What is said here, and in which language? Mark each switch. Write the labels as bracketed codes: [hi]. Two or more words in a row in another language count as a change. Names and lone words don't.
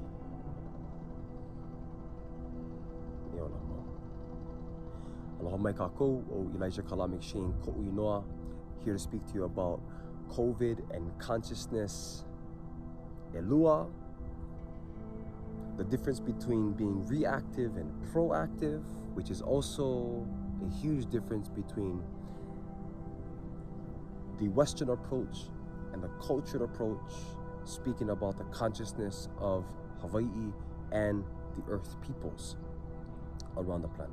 [haw] Eola mo. Aloha mai kākou, o Elijah Kalamic Shane Ko'u Inoa, [en] here to speak to you about COVID and consciousness. Elua, the difference between being reactive and proactive, which is also a huge difference between the Western approach and the cultural approach, speaking about the consciousness of Hawaii and the Earth peoples around the planet.